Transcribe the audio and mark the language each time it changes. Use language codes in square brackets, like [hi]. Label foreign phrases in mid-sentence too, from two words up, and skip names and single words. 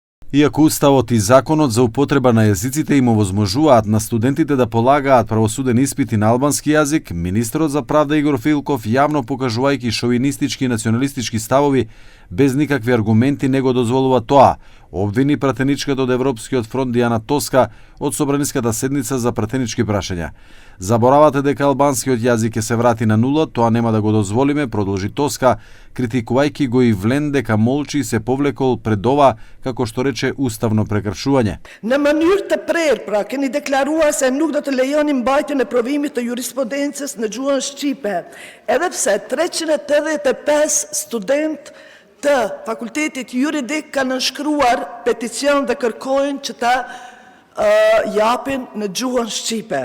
[mk] Иако Уставот и Законот за употреба на јазиците им овозможуваат на студентите да полагаат правосуден испит и на албански јазик, министерот за правда Игор Филков, јавно покажувајќи шовинистички и националистички ставови, без никакви аргументи не го дозволува тоа, обвини пратеничката од Европскиот фронт Дијана Тоска од собраниската седница за пратенички прашања. Заборавате дека албанскиот јазик ќе се врати на нула, тоа нема да го дозволиме, продолжи Тоска, критикувајќи го и Влен дека молчи и се повлекол пред ова, како што рече, уставно прекршување. [sq] Në mënyrë të prerë, pra, keni deklaruar se nuk do të lejoni mbajtjen e provimit të jurisprudencës në gjuhën shqipe, edhe pse 385 student të fakultetit juridik kanë nënshkruar peticion dhe kërkojnë që ta japin në gjuhën shqipe.